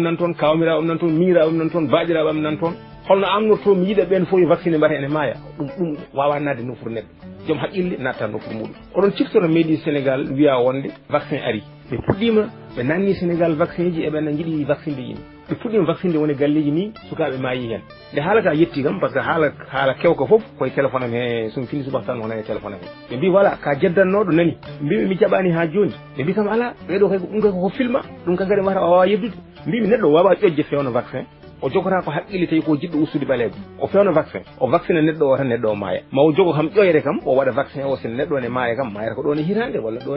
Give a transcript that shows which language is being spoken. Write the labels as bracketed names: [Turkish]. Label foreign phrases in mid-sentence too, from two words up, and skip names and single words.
[Fula] nan toon kawmiraɓe am nan toon miñiraɓe am nan toon baɗiraɓe am nan toon holno amnorto mi yiiɗa ɓen fof yo vacciné mbata ene maaya ɗum wawa nadde nofuru neɗɗo joom haqqille natta nofuru muɗum oɗon ciftora meeɗi Sénégal wiya wonde vaccin ari ɓe puɗɗima ɓe nanni Sénégal vaccin ji eɓen jiiɗi vaccine de yimɓe ɓe puɗɗima vaccine de woni galleji ni sukaɓe maayi hen nde haalaka yetti kam [French] par ce [Fula] que haala kewko foof koye téléphone am he somi fini subaka tan wona e téléphone am he ɓe mbi voilà ka jeddannoɗo nani mbimi mi jaɓani ha joni ɓe mbi kam ala ɓeɗo kay ɗum kay koko filma ɗum kay kadi wata o wawa yebdude mbimi neɗɗo wawa ƴoƴde fewno vaccin o jogota ko haqqille tawi ko jiɗɗo ustude ɓaleego o fewno vaccin o vaccine neɗɗo o tan neɗɗo o maaya ma o jogo kam ƴoyre kam o waɗa vaccin o sen neɗɗo ne maaya kam mayata ko ɗon e hitande walla ɗon